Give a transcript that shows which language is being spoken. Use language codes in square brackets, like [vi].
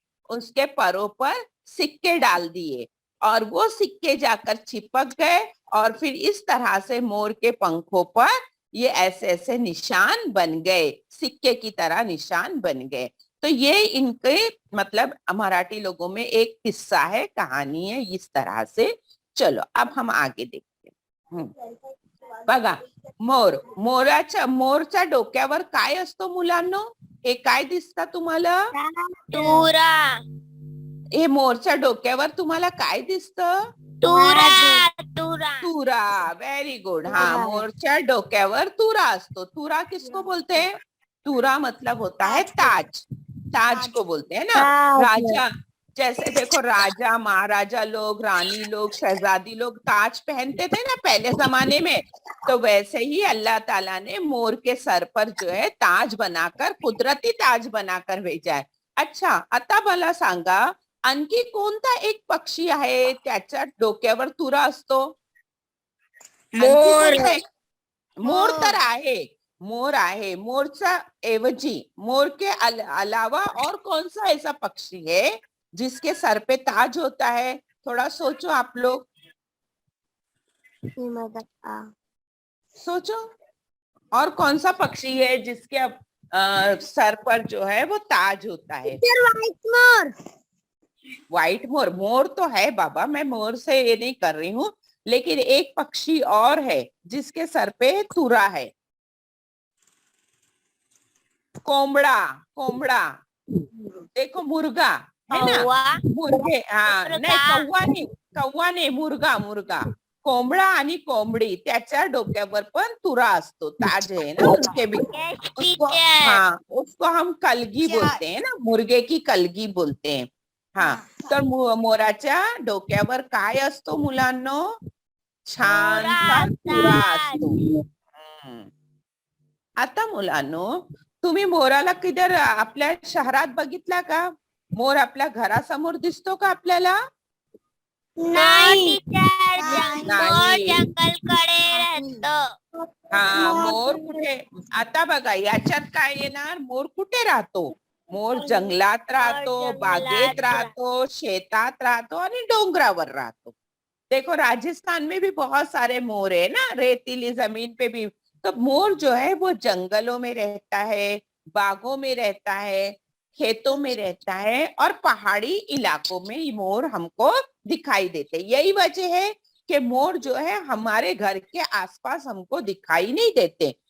[hi] उसके पैरों पर सिक्के डाल दिए और वो सिक्के जाकर चिपक गए, और फिर इस तरह से मोर के पंखों पर ये ऐसे ऐसे निशान बन गए, सिक्के की तरह निशान बन गए. तो ये इनके मतलब मराठी लोगों में एक किस्सा है, कहानी है इस तरह से. चलो, अब हम आगे देखते हैं. [mr] बघा, मोरच्या डोक्यावर काय असतो मुलांनो? हे काय दिसतं तुम्हाला? तुरा. हे मोरच्या डोक्यावर तुम्हाला काय दिसतं? तुरा. [en] Very good. [mr] हा, मोरच्या डोक्यावर तुरा असतो. [hi] तुरा किसको बोलते हैं? तुरा मतलब होता है ताज. ताज को बोलते हैं ना. राजा जैसे देखो राजा महाराजा लोग, रानी लोग, शहजादी लोग ताज पहनते थे ना पहले जमाने में, तो वैसे ही अल्लाह ताला ने मोर के सर पर जो है ताज बनाकर, कुदरती ताज बनाकर भेजा है. [mr] अच्छा, आता मला सांगा, आणखी कोणता एक पक्षी आहे त्याच्या डोक्यावर तुरा असतो? आणखी मोर. कोणता एक? मोर तर आहे, मोर आहे. मोरचा एवजी [hi] मोर के अलावा और कौन सा ऐसा पक्षी है जिसके सर पे ताज होता है? थोड़ा सोचो आप लोग, सोचो. और कौन सा पक्षी है जिसके सर पर जो है वो ताज होता है? मोर. व्हाइट मोर. मोर तो है बाबा, मैं मोर से ये नहीं कर रही हूँ, लेकिन एक पक्षी और है जिसके सर पे तुरा है. कोंबड़ा. कोंबड़ा देखो, मुर्गा है ना, कौवा. मुर्गे. हाँ, मुर्गा. [mr] नाही, कौवा नाही, मुर्गा. मुर्गा, कोंबडा आणि कोंबडी त्याच्या डोक्यावर पण तुरा असतो, [hi] ताज है ना उनके भी. [en] Yes, [hi] उसको, [en] teacher. [hi] हाँ, उसको हम कलगी बोलते हैं ना, मुर्गे की कलगी बोलते हैं. [mr] हाँ, तर मोराच्या डोक्यावर काय असतो मुलांनो? छानसा तुरा असतो. आता मुलांनो, तुम्ही मोराला किधर आपल्या शहरात बघितला का? मोर आपल्या घरासमोर दिसतो का आपल्याला? नाही टीचर, मोर नाही. जंगलकडे राहतो. हा, मोर कुठे? आता बघा, याच्यात काय येणार? मोर कुठे राहतो? मोर जंगलात राहतो, जंगलात बागेत राहतो, शेतात राहतो आणि डोंगरावर राहतो. [hi] देखो, राजस्थान में भी बहुत सारे मोर है ना, रेतीली जमीन पे भी. तो मोर जो है वो जंगलों में रहता है, बागों में रहता है, खेतों में रहता है, और पहाड़ी इलाकों में ये मोर हमको दिखाई देते. यही वजह है कि मोर जो है हमारे घर के आसपास हमको दिखाई नहीं देते.